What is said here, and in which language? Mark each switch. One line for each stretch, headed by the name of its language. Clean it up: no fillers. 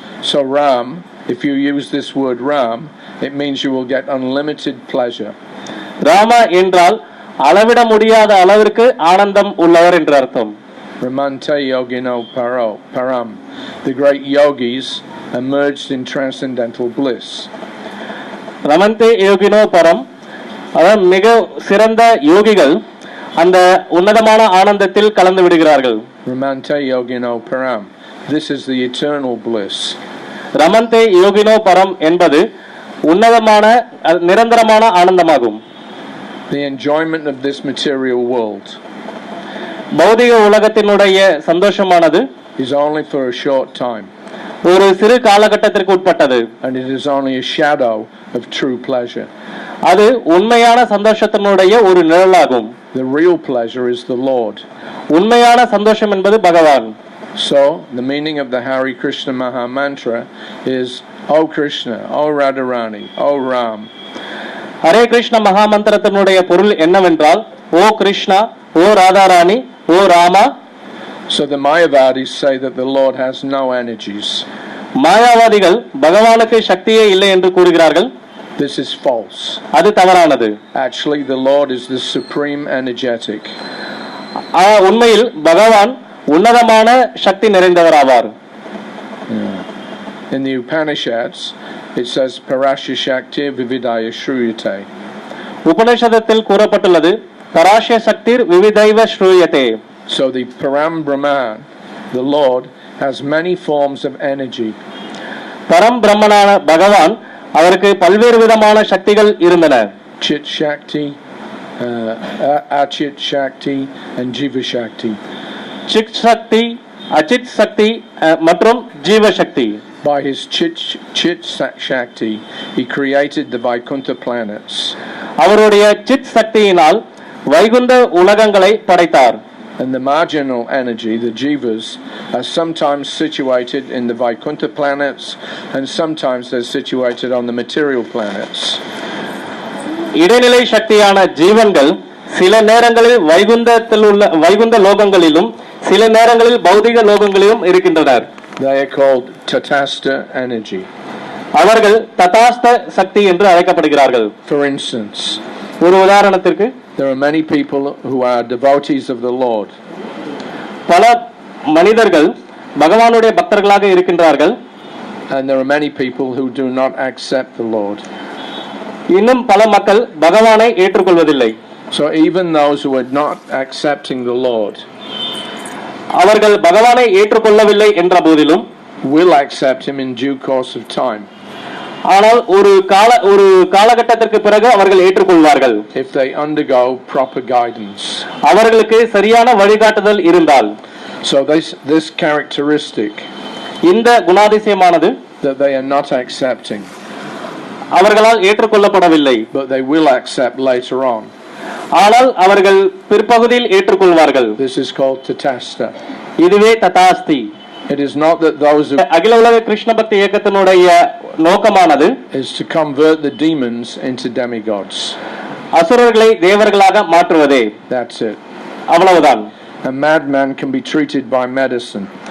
English: So Ram, if you use this word Ram, it means you will get unlimited pleasure.
Tamil: Rama என்றால் அளவிட முடியாத அளவிற்கு ஆனந்தம் உள்ளவர் என்று அர்த்தம்.
Sanskrit: Ramante yogino param.
English: The great yogis emerged in transcendental bliss.
Sanskrit: ரமந்தே யோகினோ பரம்,
Tamil: அதாவது மிக சிறந்த யோகிகள் அந்த உன்னதமான ஆனந்தத்தில் கலந்து விடுகிறார்கள்.
Sanskrit: Ramante yogino param.
English: This is the eternal bliss.
Sanskrit: ரமந்தே யோகினோ பரம்
Tamil: என்பது உன்னதமான நிரந்தரமான ஆனந்தமாகும்.
English: The enjoyment of this material world
Tamil: பௌதிக உலகத்தினுடைய சந்தோஷமானது
English: is only for a short time.
Tamil: ஒரு சிறு காலகட்டத்திற்கு உட்பட்டது.
English: And it is only a shadow of true pleasure.
Tamil: அது உண்மையான சந்தோஷத்தினுடைய ஒரு நிழலாகும்.
English: The real pleasure is the Lord.
Tamil: உண்மையான சந்தோஷம் என்பது பகவான்.
English: So, the meaning of the Hari Krishna Maha Mantra is, O Krishna, O Radharani, O Ram.
Tamil: Hare Krishna மகா மந்திரத்தினுடைய பொருள் என்னவென்றால், ஓ கிருஷ்ணா, ஓ ராதாராணி, ஓ Rama.
English: So the Mayavadis say that the Lord has no energies.
Tamil: மாயாவாதிகள் பகவானுக்கு சக்தியே இல்லை என்று கூறுகிறார்கள்.
English: This is false.
Tamil: அது தவறானது.
English: Actually, the Lord is the supreme energetic.
Tamil: உண்மையில் பகவான் உன்னதமான சக்தி நிறைந்தவராவார்.
English: In the Upanishads, it says
Sanskrit: Parasya Shakti Vividaya Shruyate.
Tamil: உபநிஷதத்தில் கூறப்பட்டுள்ளது
Sanskrit: பராஷ்ய சக்திர் விவிதைவ ஸ்ரூயதே.
English: So the Param Brahman, the Lord, has many forms of energy.
Tamil: பரம் பிரம்மனான பகவான் அவருக்கு பல்வேறு விதமான சக்திகள் இருந்தன.
English: Chit Shakti, Achit Shakti and Jiva Shakti.
Tamil: Sid சக்தி, அச்சித் சக்தி மற்றும் ஜீவ சக்தி.
English: By his Chit Shakti, he created the Vaikuntha planets.
Tamil: அவருடைய சித் சக்தியினால் வைகுந்த உலகங்களை படைத்தார்.
English: And the marginal energy, the jivas, are sometimes situated in the Vaikuntha planets and sometimes they're situated on the material planets.
Tamil: இடைநிலை சக்தியான ஜீவன்கள் சில நேரங்களில் வைகுந்த லோகங்களிலும் சில நேரங்களில் பௌதிக லோகங்களிலும் இருக்கின்றனர்.
English: They are called Tatastha energy.
Tamil: அவர்கள் ததாஸ்த சக்தி என்று அழைக்கப்படுகிறார்கள்.
English: For instance,
Tamil: ஒரு உதாரணத்திற்கு,
English: there are many people who are devotees of the Lord.
Tamil: பல மனிதர்கள் பகவானுடைய பக்தர்களாக இருக்கின்றார்கள்.
English: And there are many people who do not accept the Lord.
Tamil: இன்னும் பல மக்கள் பகவானை ஏற்றுக்கொள்வதில்லை.
English: So even those who are not accepting the Lord,
Tamil: அவர்கள் பகவானை ஏற்றுக்கொள்ளவில்லை என்ற போதிலும்,
English: will accept him in due course of time.
Tamil: ஆனால் ஒரு காலகட்டத்திற்கு பிறகு அவர்கள் ஏற்றுக்கொள்வார்கள்.
English: If they undergo proper guidance.
Tamil: அவர்களுக்கு சரியான வழிகாட்டுதல் இருந்தால்.
English: So this characteristic,
Tamil: இந்த குணாதிசயமானது,
English: that they are not accepting,
Tamil: அவர்களால் ஏற்றுக்கொள்ளப்படவில்லை,
English: but they will accept later on.
Tamil: ஆனால் அவர்கள் பிற்பகுதியில் ஏற்றுக்கொள்வார்கள்.
English: This is called Tatastha.
Tamil: இதுவே ததாஸ்தி.
English: It is not that those who
Tamil: அகில உலக கிருஷ்ண பக்தி இயக்கத்தினுடைய நோக்கமானது
English: is to convert the demons into demigods.
Tamil: அசுரர்களை தேவர்களாக மாற்றுவதே.
English: That's it.
Tamil: அவ்வளவுதான்.
English: A madman can be treated by medicine.